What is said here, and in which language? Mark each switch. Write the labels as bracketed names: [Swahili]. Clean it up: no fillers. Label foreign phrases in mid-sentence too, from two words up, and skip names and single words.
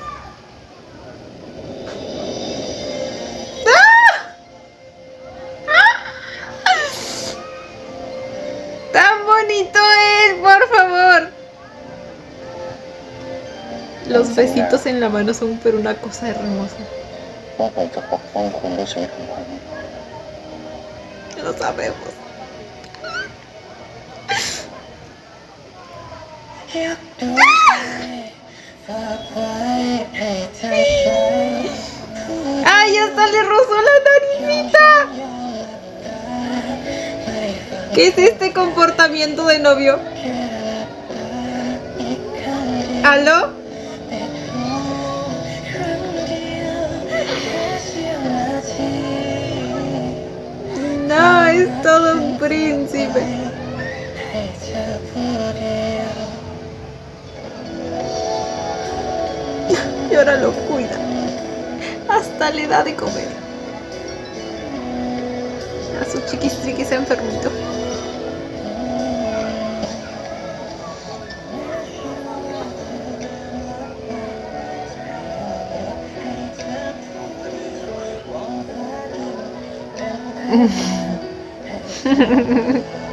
[Spanish] ¡Tan bonito es, por favor! Los besitos en la mano son pero una cosa hermosa. [Thai] ว่าผมจะปกป้องคุณด้วยชีวิตของผม [Spanish] Lo sabemos. [Thai] ยกดวงใจฝากไว้ให้เธอใช้ [Spanish] ¡Ay, hasta le rozó la naricita! ¿Qué es este comportamiento de novio? ¿Aló? No, es todo un príncipe. Y ahora lo cuida. Hasta le da de comer. A su chiquistriquis enfermito. Mm.